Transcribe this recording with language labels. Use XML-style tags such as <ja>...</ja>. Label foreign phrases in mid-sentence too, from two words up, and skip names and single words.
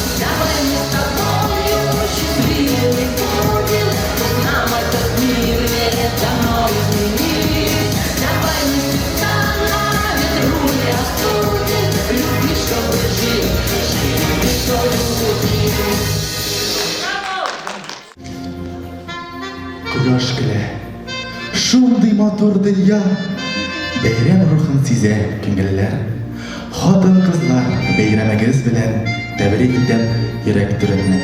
<ru>Давай мы с тобою счастливыми будем, пусть нам этот мир не дано изменить. Давай мы сердца на ветру не остудим, любить, чтобы жить, жить, и чтобы любить.</ru> <tt>Кояш килә, шундый матур дөнья, бәйрәм рухын сизә күңелләр. Хатын-кызлар, бәйрәмегез белән тәбрик итәм йөрәк түреннән.</tt>